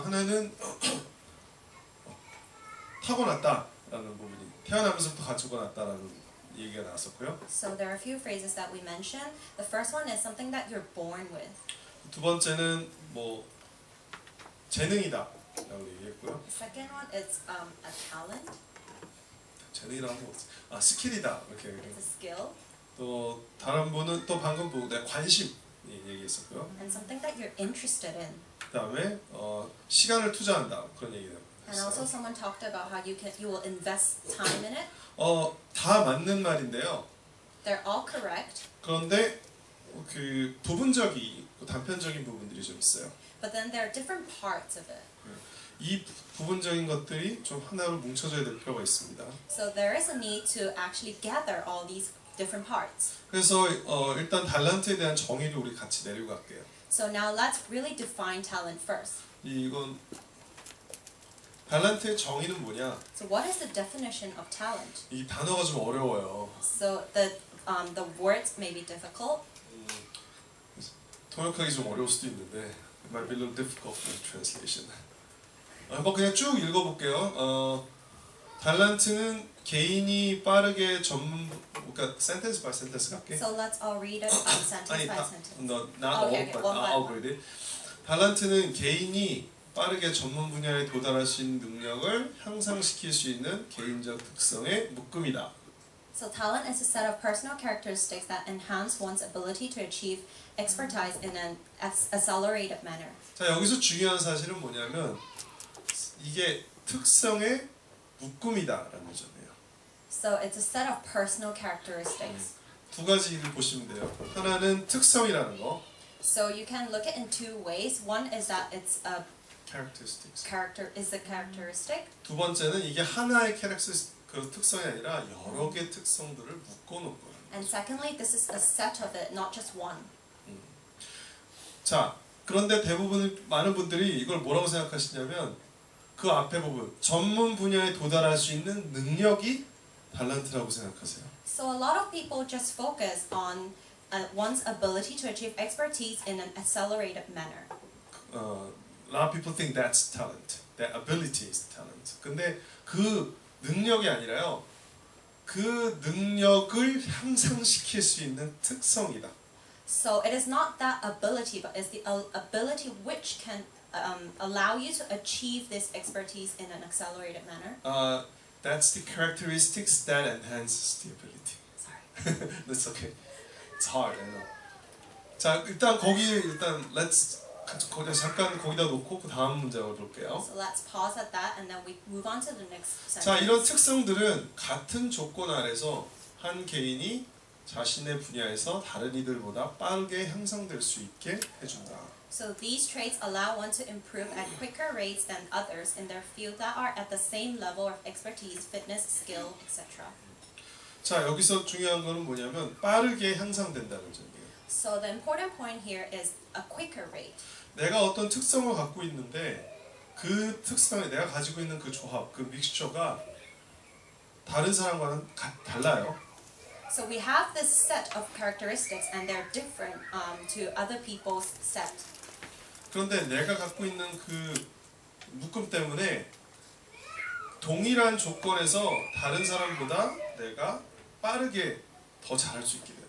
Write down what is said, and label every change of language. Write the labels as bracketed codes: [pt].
[ko] 하나는 타고났다라는 부분이 태어나면서부터 가지고 났다라는 얘기가 나왔었고요. [en] So there are a few phrases that we mentioned. The first one is something that you're born with. [ko] 두 번째는 뭐 재능이다라고 얘기했고요. [en] The second one is a talent. [ko] 재능이라는 게 뭐지? 스킬이다 이렇게. [en] It's a skill. [ko] 또 다른 분은 또 방금 내가 관심 얘기했었고요. [en] And something that you're interested in. [ko] 그다음에 시간을 투자한다 그런 얘기를 [en] And also [ko] 했어요. [en] someone talked about how you will invest time in it. [ko] 다 맞는 말인데요. [en] They're all correct. [ko] 그런데 그 부분적인 단편적인 부분들이 좀 있어요. [en] But then there are different parts of it. [ko] 이 부분적인 것들이 좀 하나로 뭉쳐져야 될 필요가 있습니다. [en] So there is a need to actually gather all these different parts. [ko] 그래서 일단 달란트에 대한 정의를 우리 같이 내리고 갈게요. [en] So now let's really define talent first. [ko] 이건 달란트의 정의는 뭐냐? [en] So what is the definition of talent? [ko] 이 단어가 좀 어려워요. [en] So the words may be difficult. [ko] 통역하기 좀 어려울 수도 있는데 [en] it might be a little difficult for translation. [ko] 한번 그냥 쭉 읽어볼게요. 달란트는 개인이 빠르게 그러니까 [en] sentence by sentence [ko] 갈게. [en] So let's all read it sentence [ko] 아니, [en] by sentence. not all, Okay, but one by I'll one. read it. [ko] 달란트는 개인이 빠르게 전문 분야에 도달할 수 있는 능력을 향상시킬 수 있는 개인적 특성의 묶음이다. [en] So talent is a set of personal characteristics that enhance one's ability to achieve expertise in an accelerated manner. [ko] 자, 여기서 중요한 사실은 뭐냐면 이게 특성의 묶음이다라는 점이에요. [en] So it's a set of personal characteristics. [ko] 두 가지를 보시면 돼요. 하나는 특성이라는 거, [en] So you can look at it in two ways. One is that it's a characteristics. characteristic. [ko] 두 번째는 이게 하나의 그 특성이 아니라 여러 개의 특성들을 묶어놓은 거예요. [en] And secondly, this is a set of it, not just one. [ko] 자, 그런데 많은 분들이 이걸 뭐라고 생각하시냐면 그 앞에 부분 전문 분야에 도달할 수 있는 능력이 달란트라고 생각하세요. [en] So a lot of people just focus on one's ability to achieve expertise in an accelerated manner. A lot of people think that's talent. That ability is talent. [ko] 근데 그 능력이 아니라요. 그 능력을 향상시킬 수 있는 특성이다. [en] So it is not that ability, but it's the ability which can allow you to achieve this expertise in an accelerated manner. That's the characteristics that enhances the ability. Sorry. That's okay. It's hard, I know. [ko] 자, [en] let's [ko] 잠깐 거기다 놓고 그 다음 문제로 볼게요. [en] So let's pause at that and then we move on to the next sentence. [ko] 자, 이런 특성들은 같은 조건 아래서 한 개인이 자신의 분야에서 다른 이들보다 빠르게 향상될 수 있게 해준다. [en] So these traits allow one to improve at quicker rates than others in their field that are at the same level of expertise, fitness, skill, etc. [ko] 자, 여기서 중요한 거는 뭐냐면 빠르게 향상된다는 점이에요. [en] So the important point here is a quicker rate. [ko] 내가 어떤 특성을 갖고 있는데 그 특성에 내가 가지고 있는 그 조합, 그 믹스처가 다른 사람과는 달라요. [en] So we have this set of characteristics and they're different to other people's set. [ko] 그런데 내가 갖고 있는 그 묶음 때문에 동일한 조건에서 다른 사람보다 내가 빠르게 더 잘할 수 있게 돼요.